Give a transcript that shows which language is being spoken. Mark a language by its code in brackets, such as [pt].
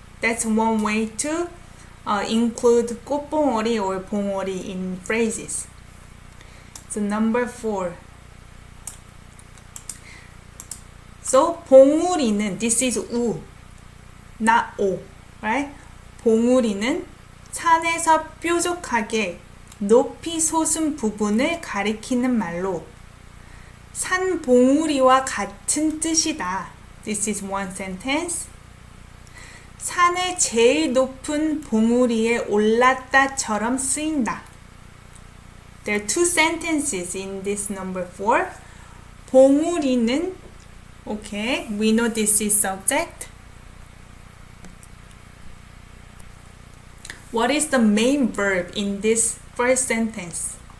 [en] That's one way to include 꽃봉오리 or 봉오리 in phrases. So number 4. So 봉우리는, this is 우, not 오, right? [ko] 봉우리는 산에서 뾰족하게 높이 솟은 부분을 가리키는 말로 산봉우리와 같은 뜻이다. [en] This is one sentence. [ko] 산의 제일 높은 봉우리에 올랐다처럼 쓰인다. [en] There are two sentences in this number 4. 봉우리는, okay, we know this is subject. What is the main verb in this first sentence?